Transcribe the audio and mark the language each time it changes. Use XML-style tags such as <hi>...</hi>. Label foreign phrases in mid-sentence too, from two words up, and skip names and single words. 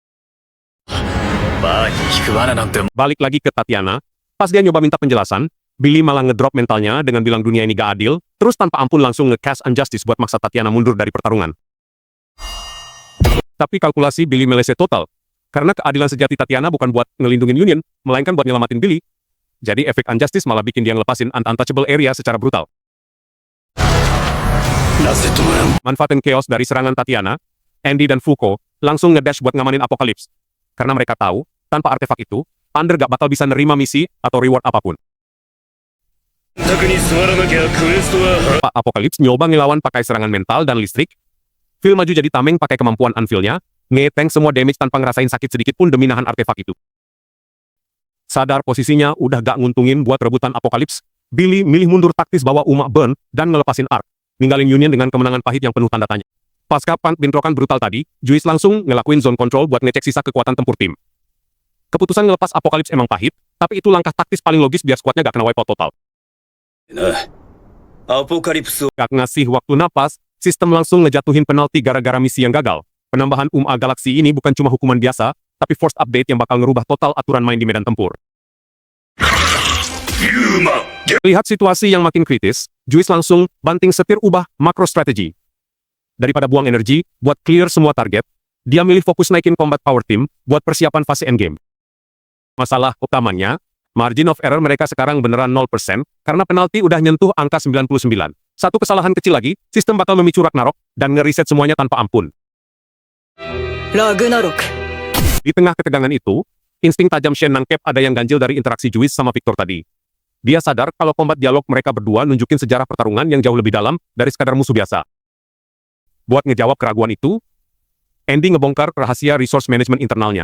<id>Balik lagi ke Tatiana, pas dia nyoba minta penjelasan, Billy malah ngedrop mentalnya dengan bilang dunia ini gak adil, terus tanpa ampun langsung nge-cast Injustice buat maksa Tatiana mundur dari pertarungan. Tapi kalkulasi Billy meleset total, karena keadilan sejati Tatiana bukan buat ngelindungin Union, melainkan buat nyelamatin Billy. Jadi efek Unjustice malah bikin dia ngelepasin untouchable area secara brutal.</id> <ja>なぜ止まらん。</ja> <id>Manfaatin chaos dari serangan Tatiana, Andy dan Fuko langsung ngedash buat ngamanin Apocalypse. Karena mereka tahu, tanpa artefak itu, Thunder gak bakal bisa nerima misi atau reward apapun.</id> <ja>卓に座らなきゃクエストは</ja> <id>Pak Apocalypse nyoba ngelawan pakai serangan mental dan listrik. Phil maju jadi tameng pakai kemampuan Anvil-nya, nge-tank semua damage tanpa ngerasain sakit sedikit pun demi nahan artefak itu. Sadar posisinya udah gak nguntungin buat rebutan Apocalypse, Billy milih mundur taktis bawa Uma Burn dan ngelepasin Arc, ninggalin Union dengan kemenangan pahit yang penuh tanda tanya. Pasca bentrokan brutal tadi, Juice langsung ngelakuin</id> <en>zone control</en> <id>buat ngecek sisa kekuatan tempur tim. Keputusan ngelepas Apocalypse emang pahit, tapi itu langkah taktis paling logis biar skuadnya gak kena wipeout total.</id> <ja>な。アポカリプスを</ja> <id>Gak ngasih waktu napas, sistem langsung ngejatuhin penalti gara-gara misi yang gagal. Penambahan Galaxy ini bukan cuma hukuman biasa, tapi</id> <en>forced update</en> <id>yang bakal ngerubah total aturan main di medan tempur.</id> <ja>ユーマ</ja> <id>Lihat situasi yang makin kritis, Juice langsung banting setir ubah</id> <en>macro strategy.</en> <id>Daripada buang energi buat clear semua target, dia milih fokus naikin</id> <en>combat power team</en> <id>buat persiapan fase endgame. Masalah utamanya,</id> <en>margin of error</en> <id>mereka sekarang beneran 0% karena penalti udah nyentuh angka 99. Satu kesalahan kecil lagi, sistem bakal memicu Ragnarok dan ngereset semuanya tanpa ampun.</id> <ja>ラグナロク</ja> <id>Di tengah ketegangan itu, insting tajam Shen nangkep ada yang ganjil dari interaksi Juice sama Victor tadi. Dia sadar kalau kombat dialog mereka berdua nunjukin sejarah pertarungan yang jauh lebih dalam dari sekadar musuh biasa. Buat ngejawab keraguan itu, Andy ngebongkar rahasia</id> <en>resource management</en> <id>internalnya.</id>